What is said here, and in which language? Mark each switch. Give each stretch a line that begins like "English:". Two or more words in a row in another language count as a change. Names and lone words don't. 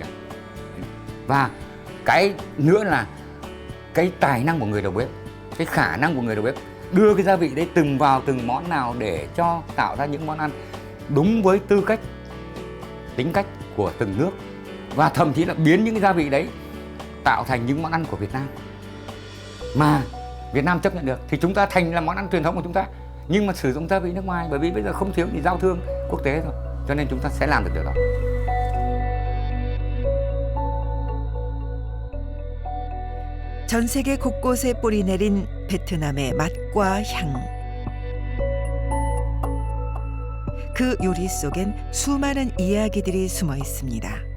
Vietnamese: Và cái nữa là cái tài năng của người đầu bếp, cái khả năng của người đầu bếp đưa cái gia vị đấy từng vào từng món nào để cho tạo ra những món ăn đúng với tư cách, tính cách của từng nước, và thậm chí là biến những cái gia vị đấy tạo thành những món ăn của Việt Nam mà Việt Nam chấp nhận được, thì chúng ta thành là món ăn truyền thống của chúng ta, nhưng mà sử dụng gia vị nước ngoài, bởi vì bây giờ không thiếu gì giao thương quốc tế rồi, cho nên chúng ta sẽ làm được điều đó.
Korean: 전 세계 곳곳에 뿌리 내린 베트남의 맛과 향. 그 요리 속엔 수많은 이야기들이 숨어 있습니다.